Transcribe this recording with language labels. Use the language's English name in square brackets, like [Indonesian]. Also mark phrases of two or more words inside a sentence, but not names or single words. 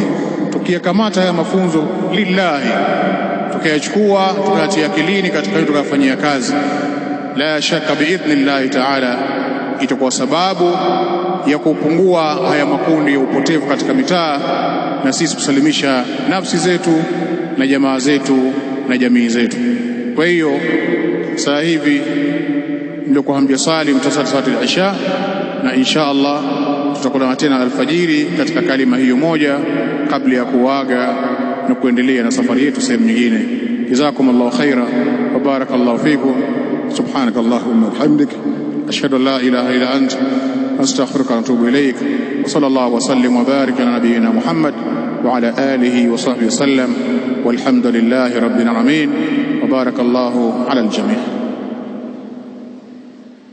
[Swahili] Tukiyakamata haya mafunzo lillahi, tukayachukua tukayatia akilini katika tukafanyia kazi, la shaka [Arabic] بإذن الله تعالى [Swahili] itakuwa sababu ya kupungua haya makundi ya upotevu katika mitaa, na sisi kusalimisha nafsi zetu na jamaa zetu na jamii zetu. Kwa hiyo sasa hivi ndio kuambia sali mtasali [Arabic] صلاة العشاء, [Swahili] na [Arabic] إن شاء الله [Swahili] tutakuwa tena alfajiri katika kalima hiyo moja kabla ya kuaga na kuendelea na safari yetu sehemu nyingine. [Arabic] جزاكم الله خيرا وبارك الله فيكم. سبحانك اللهم وبحمدك، أشهد أن لا إله إلا أنت، أستغفرك وأتوب إليك. وصلى الله وسلم وبارك على نبينا محمد وعلى آله وصحبه وسلم، والحمد لله رب العالمين، وبارك الله على الجميع'.